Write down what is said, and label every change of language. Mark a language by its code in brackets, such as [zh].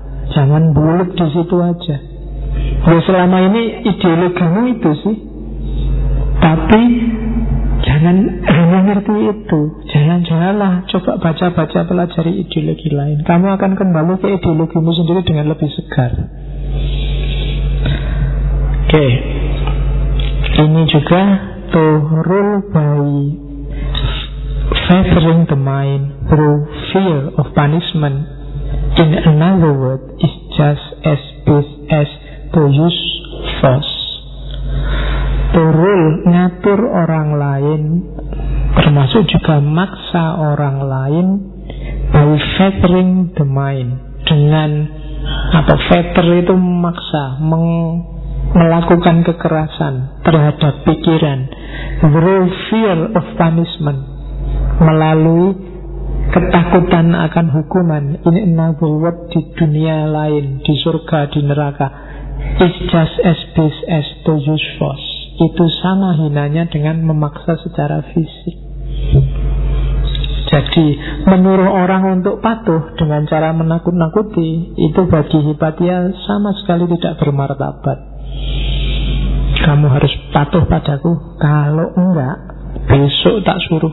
[id] Jangan buluk di situ aja. Oh, selama ini ideologimu itu sih. Tapi jangan hanya ngerti itu. Jangan-janganlah coba baca-baca, pelajari ideologi lain. Kamu akan kembali ke ideologimu sendiri dengan lebih segar. Oke. Ini juga [en] to rule by fettering the mind through fear of punishment. In another word, it's just as bad as to use force. To rule, [id] ngatur orang lain, termasuk juga maksa orang lain, [en] by fettering the mind. [id] Dengan apa, fetter itu memaksa, melakukan kekerasan terhadap pikiran. [en] Through fear of punishment, [id] melalui ketakutan akan hukuman. Ini [en] another word [id] di dunia lain, di surga, di neraka. [en] It's just as bad as to use force. [id] Itu sama hinanya dengan memaksa secara fisik. Jadi menyuruh orang untuk patuh dengan cara menakut-nakuti, itu bagi Hipatia sama sekali tidak bermartabat. Kamu harus patuh padaku, kalau enggak besok tak suruh.